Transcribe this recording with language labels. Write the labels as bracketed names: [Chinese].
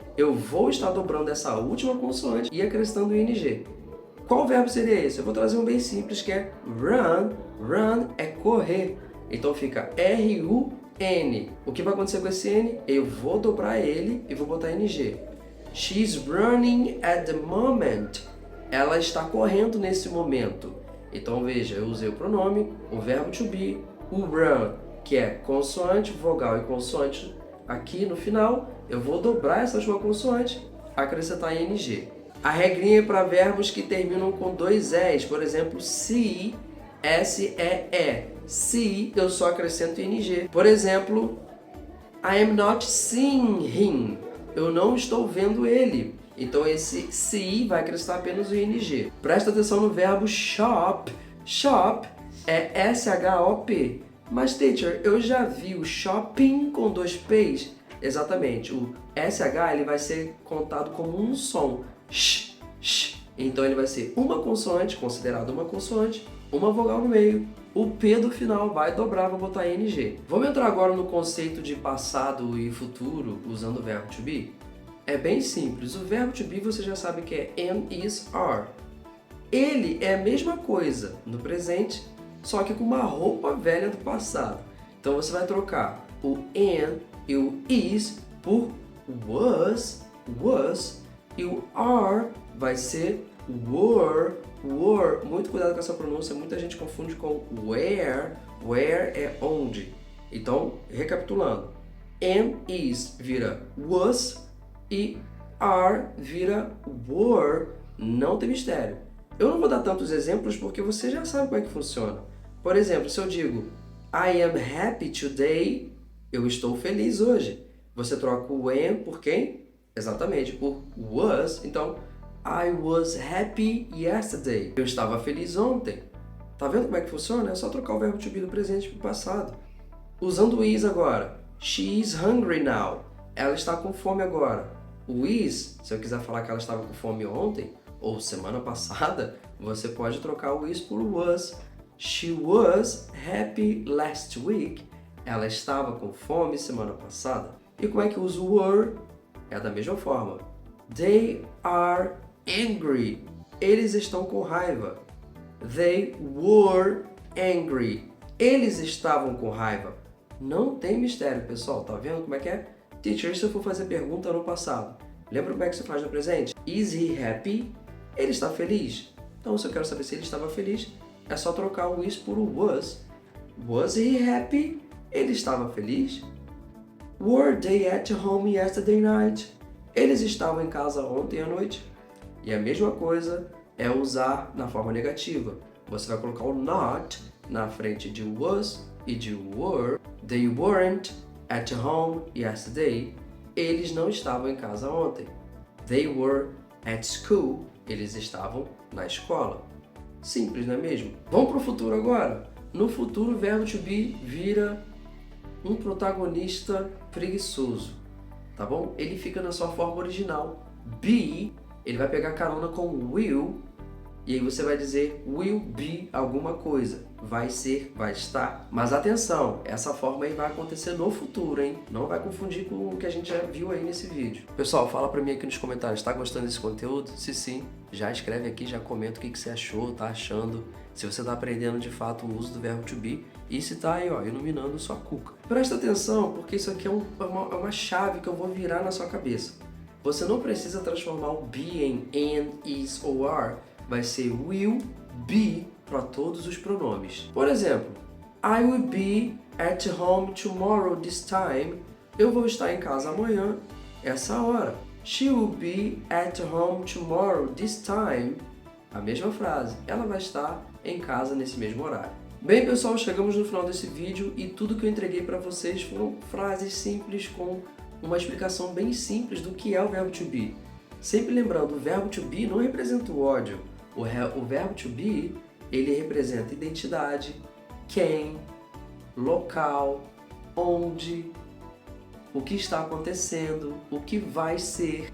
[Portuguese] Eu vou estar dobrando essa última consoante e acrescentando o ing. Qual verbo seria esse? Eu vou trazer um bem simples, que é run. Run é correr. Então fica R-U-N. O que vai acontecer com esse N? Eu vou dobrar ele e vou botar ing. [English] She's running at the moment. [Portuguese] Ela está correndo nesse momento. Então veja, eu usei o pronome, o verbo to be, o run, que é consoante, vogal e consoante aqui no final. Eu vou dobrar essa última consoante, acrescentar ing. A regrinha é para verbos que terminam com dois es, por exemplo, see, S-E-E. See, eu só acrescento ing. Por exemplo, [English] I am not seeing him. [Portuguese] Eu não estou vendo ele. Então esse see vai acrescentar apenas o ing. Presta atenção no verbo shop. Shop é S-H-O-P. Mas, teacher, eu já vi o shopping com dois P's. Exatamente. O SH ele vai ser contado como um som. Sh, sh. Então ele vai ser uma consoante, considerado uma consoante, uma vogal no meio. O P do final vai dobrar, vou botar ing. Vamos entrar agora no conceito de passado e futuro usando o verbo to be? É bem simples. O verbo to be você já sabe que é am, is, are. Ele é a mesma coisa no presente, só que com uma roupa velha do passado. Então você vai trocar o am e o is por was, e o are vai ser were. Muito cuidado com essa pronúncia, muita gente confunde com where é onde. Então, recapitulando, am, is vira was e are vira were. Não tem mistério. Eu não vou dar tantos exemplos porque você já sabe como é que funciona. Por exemplo, se eu digo [English] I am happy today, [Portuguese] eu estou feliz hoje. Você troca o am por quem? Exatamente, por was. Então, [English] I was happy yesterday. [Portuguese] Eu estava feliz ontem. Tá vendo como é que funciona? É só trocar o verbo to be do presente para o passado. Usando o is agora. [English] She is hungry now. [Portuguese] Ela está com fome agora. O is, se eu quiser falar que ela estava com fome ontem ou semana passada, você pode trocar o is por was. [English] She was happy last week. [Portuguese] Ela estava com fome semana passada. E como é que usa o were? É da mesma forma. [English] They are angry. [Portuguese] Eles estão com raiva. [English] They were angry. [Portuguese] Eles estavam com raiva. Não tem mistério, pessoal. Tá vendo como é que é? Teacher, se eu for fazer pergunta no passado, lembra como é que você faz no presente? [English] Is he happy? [Portuguese] Ele está feliz? Então, se eu quero saber se ele estava feliz, é só trocar o is por o was. [English] Was he happy? [Portuguese] Ele estava feliz? [English] Were they at home yesterday night? [Portuguese] Eles estavam em casa ontem à noite? E a mesma coisa é usar na forma negativa. Você vai colocar o not na frente de was e de were. [English] They weren't at home yesterday. [Portuguese] Eles não estavam em casa ontem. [English] They were at school. [Portuguese] Eles estavam na escola. Simples, não é mesmo? Vamos para o futuro agora. No futuro, o verbo to be vira um protagonista preguiçoso, tá bom? Ele fica na sua forma original. Be, ele vai pegar carona com will, e aí você vai dizer will be alguma coisa. Vai ser, vai estar. Mas atenção, essa forma aí vai acontecer no futuro, hein? Não vai confundir com o que a gente já viu aí nesse vídeo. Pessoal, fala pra mim aqui nos comentários, tá gostando desse conteúdo? Se sim, já escreve aqui, já comenta o que você achou, tá achando. Se você tá aprendendo de fato o uso do verbo to be e se tá aí, ó, iluminando sua cuca. Presta atenção, porque isso aqui é uma chave que eu vou virar na sua cabeça. Você não precisa transformar o be em am, is ou are. Vai ser will be para todos os pronomes. Por exemplo, [English] I will be at home tomorrow this time. [Portuguese] Eu vou estar em casa amanhã, essa hora. [English] She will be at home tomorrow this time. [Portuguese] A mesma frase. Ela vai estar em casa nesse mesmo horário. Bem, pessoal, chegamos no final desse vídeo e tudo que eu entreguei para vocês foram frases simples com uma explicação bem simples do que é o verbo to be. Sempre lembrando, o verbo to be não representa o ódio. O verbo to be, ele representa identidade, quem, local, onde, o que está acontecendo, o que vai ser.